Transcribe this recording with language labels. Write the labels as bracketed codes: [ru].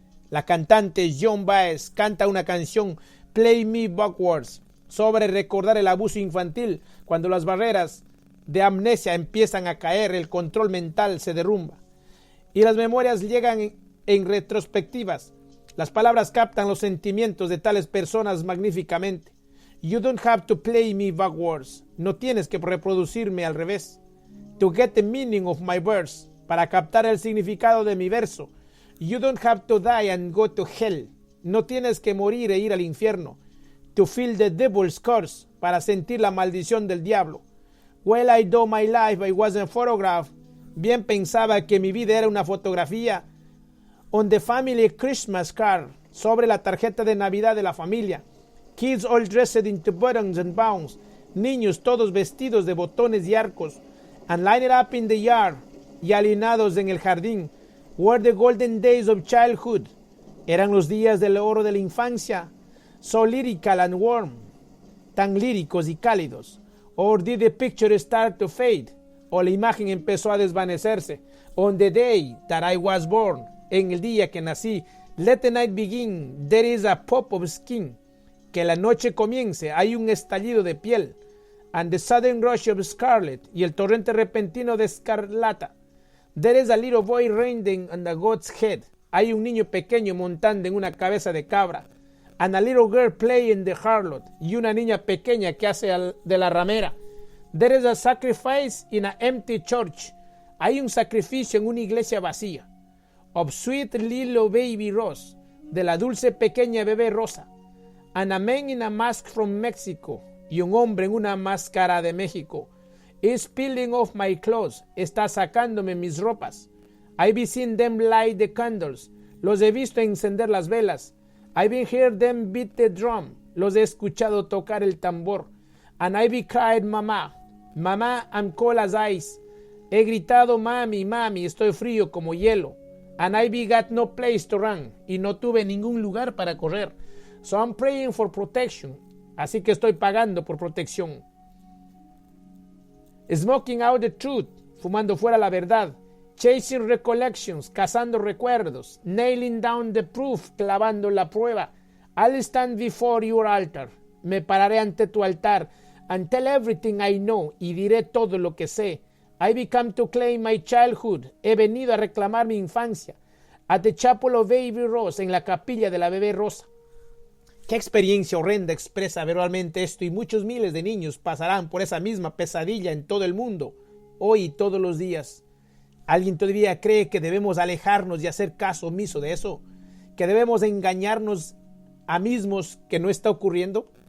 [es] La cantante Joan Baez canta una canción, Play Me Backwards, sobre recordar el abuso infantil. Cuando las barreras de amnesia empiezan a caer, el control mental se derrumba y las memorias llegan en retrospectivas. Las palabras captan los sentimientos de tales personas magníficamente. [en] You don't have to play me backwards. [es] No tienes que reproducirme al revés. [en] To get the meaning of my verse. [es] Para captar el significado de mi verso. [en] You don't have to die and go to hell. [es] No tienes que morir e ir al infierno. [en] To feel the devil's curse. [es] Para sentir la maldición del diablo. [en] Well, I do my life, I wasn't photographed. [es] Bien pensaba que mi vida era una fotografía. [en] On the family Christmas card. [es] Sobre la tarjeta de Navidad de la familia. [en] Kids all dressed into buttons and bounds. [es] Niños todos vestidos de botones y arcos. [en] And lined up in the yard. [es] Y alineados en el jardín. [en] Were the golden days of childhood. [es] Eran los días del oro de la infancia. [en] So lyrical and warm. [es] Tan líricos y cálidos. [en] Or did the picture start to fade? [es] O la imagen empezó a desvanecerse. [en] On the day that I was born. [es] En el día que nací. [en] Let the night begin. There is a pop of skin. [es] Que la noche comience, hay un estallido de piel. [en] And the sudden rush of scarlet. [es] Y el torrente repentino de escarlata. [en] There is a little boy riding on the goat's head. [es] Hay un niño pequeño montando en una cabeza de cabra. [en] And a little girl playing the harlot. [es] Y una niña pequeña que hace de la ramera. [en] There is a sacrifice in an empty church. [es] Hay un sacrificio en una iglesia vacía. [en] Of sweet little baby rose. [es] De la dulce pequeña bebé rosa. [en] And a man in a mask from Mexico. [es] Y un hombre en una máscara de México. [en] Is peeling off my clothes. [es] Está sacándome mis ropas. [en] I've seen them light the candles. [es] Los he visto encender las velas. [en] I've heard them beat the drum. [es] Los he escuchado tocar el tambor. [en] And I've cried, mamá. Mamá, I'm cold as ice. [es] He gritado, mami, mami, estoy frío como hielo. [en] And I've got no place to run. [es] Y no tuve ningún lugar para correr. [en] So I'm praying for protection. [es] Así que estoy pagando por protección. [en] Smoking out the truth. [es] Fumando fuera la verdad. [en] Chasing recollections. [es] Cazando recuerdos. [en] Nailing down the proof. [es] Clavando la prueba. [en] I'll stand before your altar. [es] Me pararé ante tu altar. [en] And tell everything I know. [es] Y diré todo lo que sé. [en] I come to claim my childhood. [es] He venido a reclamar mi infancia. [en] At the chapel of Baby Rose. [es] En la capilla de la bebé rosa. Qué experiencia horrenda expresa verbalmente esto, y muchos miles de niños pasarán por esa misma pesadilla en todo el mundo, hoy y todos los días. ¿Alguien todavía cree que debemos alejarnos y hacer caso omiso de eso? que debemos engañarnos a mismos que no está ocurriendo?